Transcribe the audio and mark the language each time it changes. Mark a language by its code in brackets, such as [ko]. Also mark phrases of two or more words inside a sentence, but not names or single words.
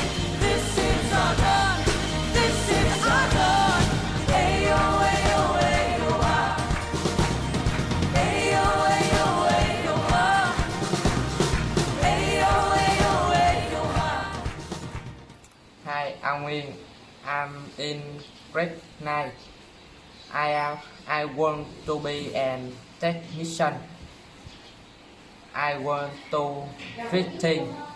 [en] This is our God, this is our God. Ayo, ayo, ayo, ah. Ayo, ayo, ayo, ah. Ayo, ayo, ayo, ah. Hi, I'm Nguyên. I'm in grade 9. I want to be an technician. I want to fitting.